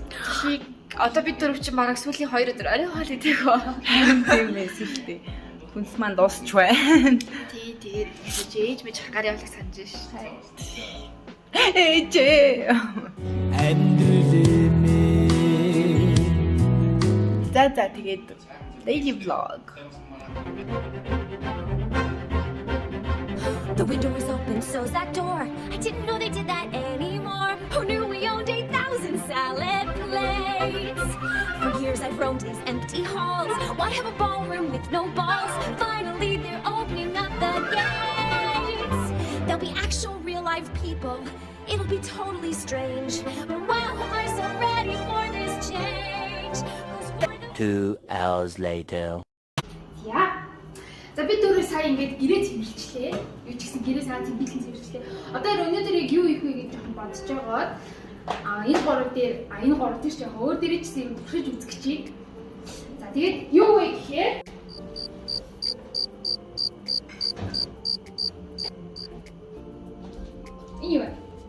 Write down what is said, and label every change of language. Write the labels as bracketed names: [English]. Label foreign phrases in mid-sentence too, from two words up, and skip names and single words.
[Mongolian] Одоо бид дөрөв чинь бараг сүүлийн 2 өдөр арай хоол идэх ба. Харин тийм байсан шүү дээ. Хүнс маань дуусч байна. Тэгээд ээж мэж хагар явах санаж ш. Ээж. За тэгээд [English] daily vlog. The window is open, so's that door. I didn't know they did that anymore. Who knew we owned 8,000 salad plates? For years I've roamed these empty halls. Why have a ballroom with no balls? Finally they're opening up the gates. There'll be actual real life people. It'll be totally strange. But wow, I'm so ready for this change. 2 hours later. [Mongolian] Яа. За бид өөрөө сая ингээд гэрээ цэвэрлжлээ. Юу ч гэсэн гэрээ сайн цэвэрлэн цэвэрлжлээ. Одоо өнөөдөр яг юу хийх вэ гэж жоохон бодож байгаа. Энэ гурав дээр ч яг өөр дээрээ ч гэсэн юм туршиж үзэх чиг. За тэгээд юу вэ гэхээр юу вэ?